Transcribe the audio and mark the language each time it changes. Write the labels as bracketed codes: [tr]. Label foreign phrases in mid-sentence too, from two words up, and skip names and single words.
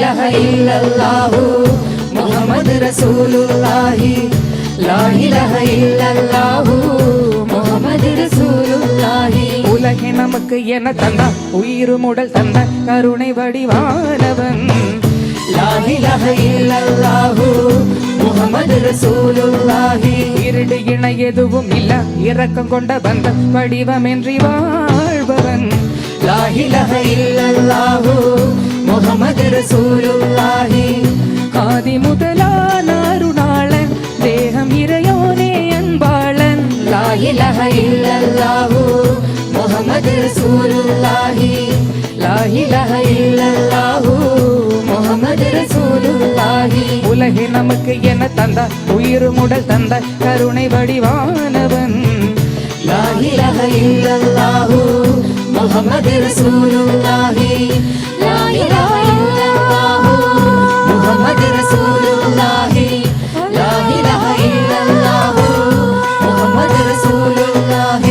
[ar] إلا الله محمد رسول الله لا إله إلا الله محمد رسول الله. [ta] உலகை நமக்கு என தந்த உயிர் முடல் தந்த கருணை வடிவானவன் [ar] لا إله إلا الله محمد رسول الله. [ta] இருடு இணை எதுவும் இல்ல இரக்கம் கொண்ட பந்த வடிவமின்றி வாழ்பவன் [ar] لا إله إلا الله محمد رسول الله. [ta] ஆதி முதலான அருணாளன் தேகம் இறையோனே அன்பாளன் [ar] لا إله إلا الله محمد رسول الله. لا إله إلا الله محمد رسول الله. [ta] உலகை நமக்கு என தந்த உயிர் முடல் தந்த கருணை வடிவானவன் [ar] لا إله إلا الله محمد رسول الله. لا إله إلا الله محمد رسول الله. لا إله إلا الله محمد رسول الله.